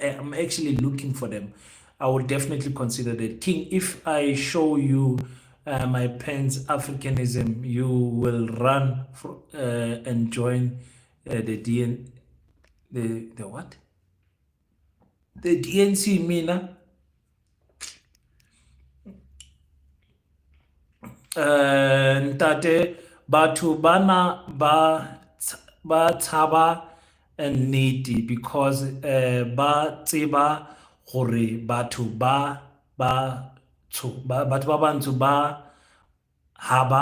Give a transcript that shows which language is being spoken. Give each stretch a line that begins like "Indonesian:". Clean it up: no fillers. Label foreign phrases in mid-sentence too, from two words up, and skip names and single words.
English: I'm actually looking for them. I will definitely consider that. King, if I show you my Pens Africanism, you will run and join the DN the what? The DNC, Mina.
Southern Sotho: Ntate, batho bana ba tshaba nnete because ba tseba gore batho ba bantsho ba ha